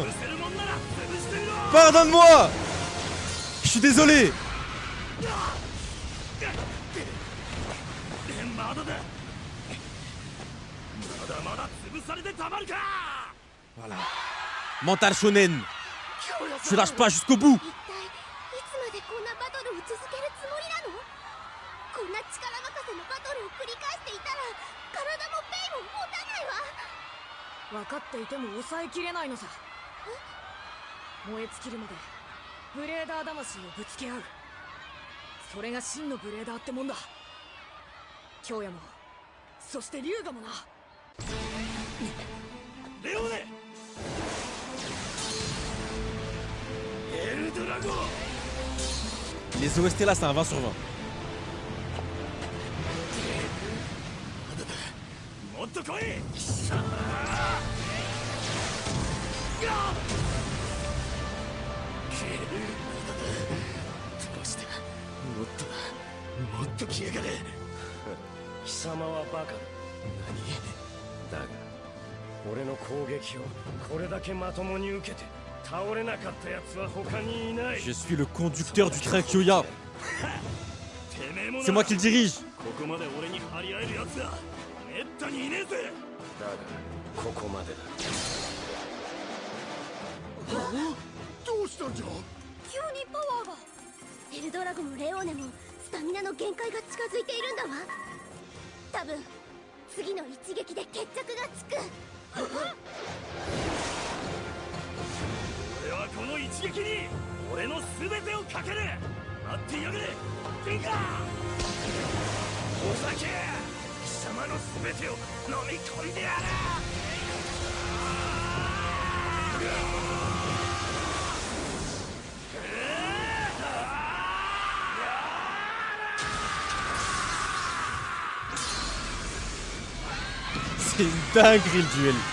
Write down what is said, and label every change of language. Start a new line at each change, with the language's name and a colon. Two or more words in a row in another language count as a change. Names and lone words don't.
French: Pardonne-moi. Je suis désolé. Voilà. Mental shonen. Je lâche pas jusqu'au bout.
Japanese: いつまでこんなバトルを続けるつもりなの？こんな力任せのバトルを繰り返していたら体もペイも持たないわ。分かっていても抑えきれないのさ。燃え尽きるまでブレーダー魂をぶつけ合う。それが真のブレーダーってもんだ。京也もそして龍河もな。レオネ、エルドラゴ。
French: Les OST là, c'est un 20 sur 20.
Japanese: と来い。どうしてもっとだ、もっと来やがれ。貴様はバカだ。何だが俺の攻撃をこれだけまともに受けて倒れなかったやつは他にいない。
French: Je suis le conducteur du train Kyoya. C'est moi qui le dirige.
Japanese: ここまで俺に張り合えるやつはめったにいねえぜ。だがここまでだ。どうしたんじゃ。急にパワーが。エルドラゴもレオーネもスタミナの限界が近づいているんだわ。多分次の一撃で決着がつく。俺はこの一撃に俺の全てをかける。待ってやがれギンガ。お酒、貴様の全てを飲み込んでやる。
French: C'est une dinguerie le duel.